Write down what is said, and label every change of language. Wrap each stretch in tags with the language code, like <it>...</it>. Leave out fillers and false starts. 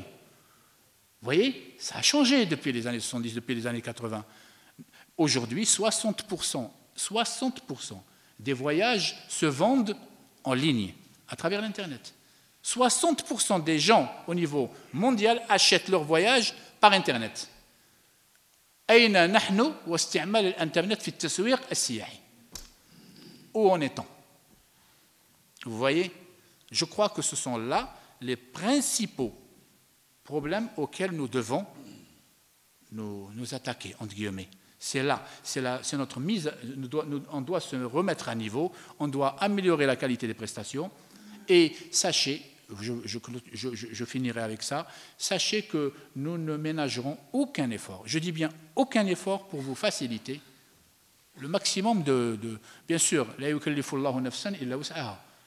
<fr>Vous voyez, ça a changé depuis les années 70, depuis les années 80. Aujourd'hui, 60% des voyages se vendent en ligne, à travers l'Internet. 60% des gens au niveau mondial achètent leurs voyages par Internet.</fr> <ar>أين نحن واستعمال الإنترنت في التسويق السياحي؟</ar> <fr>Où en est-on? Vous voyez, je crois que ce sont là les principaux problèmes auxquels nous devons nous attaquer, entre guillemets. C'est notre mise, on doit se remettre à niveau, on doit améliorer la qualité des prestations, et sachez, je finirai avec ça, sachez que nous ne ménagerons aucun effort, je dis bien aucun effort pour vous faciliter le maximum bien sûr,</fr> <ar>la yukallifullahu nafsan illa wus'aha.</ar>